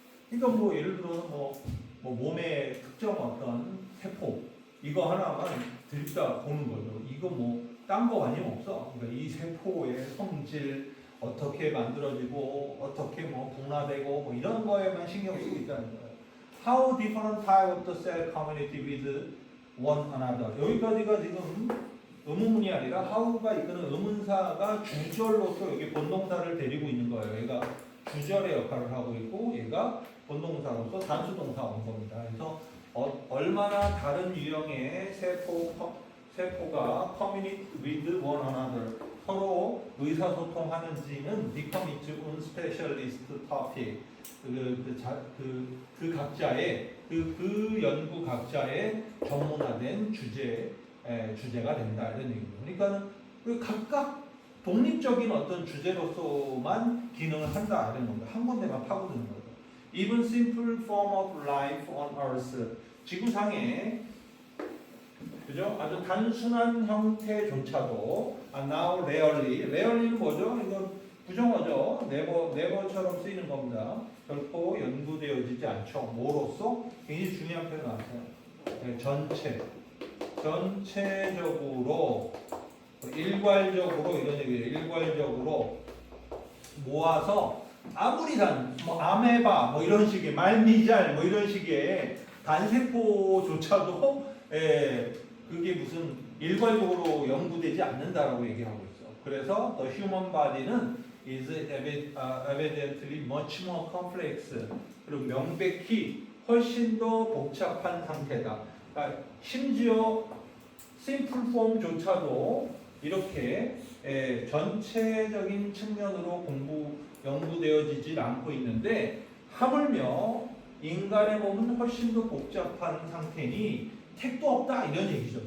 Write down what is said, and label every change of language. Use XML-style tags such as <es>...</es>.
<ko>그러니까 뭐 예를 들어 뭐 몸의 특정 어떤 세포 이거 하나만 들이다 보는 거죠. 이거 뭐 딴 거 관심 없어. 그러니까 이 세포의 성질 어떻게 만들어지고 어떻게 뭐 분화되고 뭐 이런 거에만 신경 쓰고 있다는 거예요.</ko> <en>How different type of the cell community with one another.</en> <ko>여기까지가 지금 의문문이 아니라 how가 이거는 의문사가 주절로서 여기 본동사를 데리고 있는 거예요. 얘가 주절의 역할을 하고 있고 얘가 본동사로서 단수동사 온 겁니다. 그래서 얼마나 다른 유형의 세포가</ko> <en>communicate with one another</en> <ko>서로 의사소통하는지는</ko> <en>become its own specialist topic.</en> <ko>그 각자의 그 연구 각자의 전문화된 주제가 된다 이런 얘기죠. 그러니까 각각 독립적인 어떤 주제로서만 기능을 한다 이런 겁니다. 한 군데만 파고드는 거죠.</ko> <en>Even simple form of life on Earth.</en> <ko>지구상에 그죠? 아주 단순한 형태조차도</ko> <en>now rarely</en> <ko>는 뭐죠? 이건 부정어죠. never처럼 쓰이는 겁니다. 결코 연구되어지지 않죠. 뭐로서? 굉장히 중요한 표현 나왔어요. 네, 전체적으로 일괄적으로 이런 얘기예요. 일괄적으로 모아서 아무리 뭐 아메바 뭐 이런 식의 말미잘 뭐 이런 식의 단세포조차도 그게 무슨 일괄적으로 연구되지 않는다라고 얘기하고 있어.</ko> <en>그래서 the human body는 is evidently much more complex.</en> <ko>그리고 명백히 훨씬 더 복잡한 상태다. 그러니까 심지어 simple form조차도 이렇게 전체적인 측면으로 연구되어지질 않고 있는데 하물며 인간의 몸은 훨씬 더 복잡한 상태니 택도 없다 이런 얘기죠.</ko>